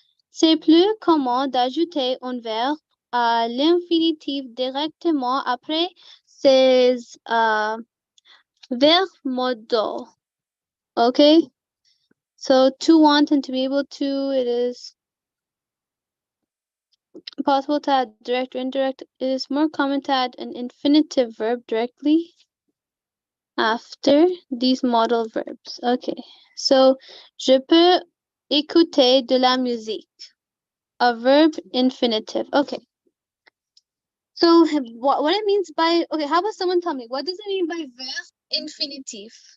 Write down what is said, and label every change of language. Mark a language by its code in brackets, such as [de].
[fr] C'est plus commun d'ajouter un verbe à l'infinitif directement après ces verb modal. [en] Okay? So to want and to be able to, it is possible to add direct or indirect. It is more common to add an infinitive verb directly after these modal verbs. Okay. So, [fr] je peux écouter de la musique. [en] A verb infinitive. Okay. So what it means by, okay, how about someone tell me, what does it mean by verb infinitive?